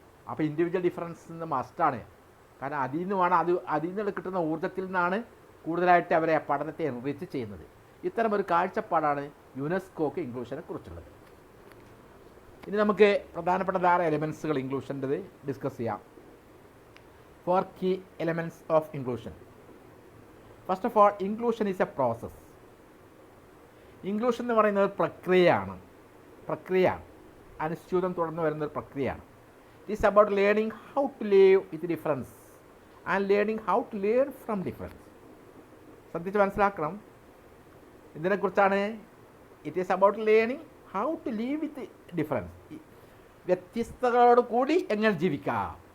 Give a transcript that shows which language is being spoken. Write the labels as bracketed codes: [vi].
[ml] അപ്പോൾ individual difference മസ്റ്റാണ്. കാരണം അതിൽ നിന്ന് കിട്ടുന്ന ഊർജ്ജത്തിൽ നിന്നാണ് കൂടുതലായിട്ട് അവരെ പഠനത്തെ എൻറിച്ച് ചെയ്യുന്നത്. ഇത്തരം ഒരു കാഴ്ചപ്പാടാണ് യുനെസ്കോക്ക് ഇൻക്ലൂഷനെ കുറിച്ചുള്ളത്. ഇനി നമുക്ക് പ്രധാനപ്പെട്ട ധാരാളം എലമെൻസുകൾ ഇൻക്ലൂഷൻ്റെത് ഡിസ്കസ് ചെയ്യാം. [en] 4 key elements of inclusion. First of all, inclusion is a process. [ml] Inclusion എന്ന് പറയുന്നത് പ്രക്രിയയാണ്. പ്രക്രിയയാണ്, അനുസ്യൂതം തുടർന്ന് വരുന്നൊരു പ്രക്രിയയാണ്. [en] It is about learning how to live with difference and learning how to learn from difference. [ml] ശ്രദ്ധിച്ച് മനസ്സിലാക്കണം, ഇതിനെക്കുറിച്ചാണ്. [en] it is about learning how to live with difference, [ml] വ്യത്യസ്തതകളോട് കൂടി എങ്ങനെ ജീവിക്കാം.